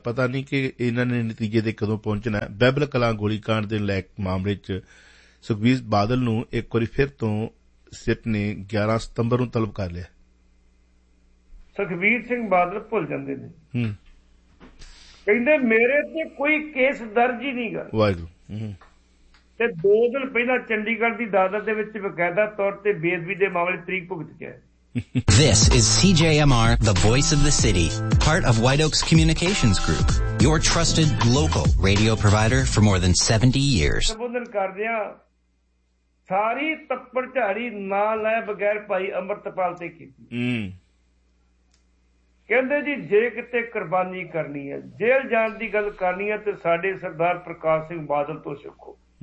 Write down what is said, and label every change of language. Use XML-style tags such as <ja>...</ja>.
<pa>ਪਤਾ ਨਹੀਂ ਕਿ ਇਨ੍ਹਾਂ ਨੇ ਨਤੀਜੇ ਤੇ ਕਦੋਂ ਪਹੁੰਚਣਾ। ਬਹਿਬਲ ਕਲਾਂ ਗੋਲੀਕਾਂਡ ਦੇ ਲੈ ਮਾਮਲੇ ਚ ਸੁਖਬੀਰ ਬਾਦਲ ਨੂੰ ਇਕ ਵਾਰੀ ਫਿਰ ਤੋਂ ਸਿੱਟ ਨੇ 11 ਸਤੰਬਰ ਨੂੰ ਤਲਬ ਕਰ ਲਿਆ। ਸੁਖਬੀਰ ਸਿੰਘ ਬਾਦਲ ਭੁੱਲ ਜਾਂਦੇ ਨੇ, ਕਹਿੰਦੇ ਮੇਰੇ ਤੇ ਕੋਈ ਕੇਸ ਦਰਜ ਹੀ ਨਹੀਂ ਗਾ। ਵਾਹਿਗੁਰੂ। ਤੇ 2 ਦਿਨ ਪਹਿਲਾਂ ਚੰਡੀਗੜ੍ਹ ਦੀ ਅਦਾਲਤ ਦੇ ਵਿਚ ਬਕਾਇਦਾ ਤੌਰ ਤੇ ਬੇਅਦਬੀ ਦੇ ਮਾਮਲੇ ਤਰੀਕ ਭੁਗਤ ਗਿਆ।</pa> <en>This is CJMR, the voice of the city, part of White Oaks Communications Group, your trusted local radio provider for more than 70 years.</en> <pa>ਸਬੰਧਨ ਕਰਦਿਆਂ ਸਾਰੀ ਤੱਪੜ ਝਾੜੀ ਨਾ ਲੈ ਬਗੈਰ ਭਾਈ ਅੰਮ੍ਰਿਤਪਾਲ ਤੇ ਕੀਤੀ। ਕਹਿੰਦੇ ਜੀ ਜੇ ਕਿਤੇ ਕੁਰਬਾਨੀ ਕਰਨੀ ਹੈ, ਜੇਲ੍ਹ ਜਾਣ ਦੀ ਗੱਲ ਕਰਨੀ ਹੈ ਤੇ ਸਾਡੇ ਸਰਦਾਰ ਪ੍ਰਕਾਸ਼ ਸਿੰਘ ਬਾਦਲ ਤੋਂ ਸਿੱਖੋ।</pa>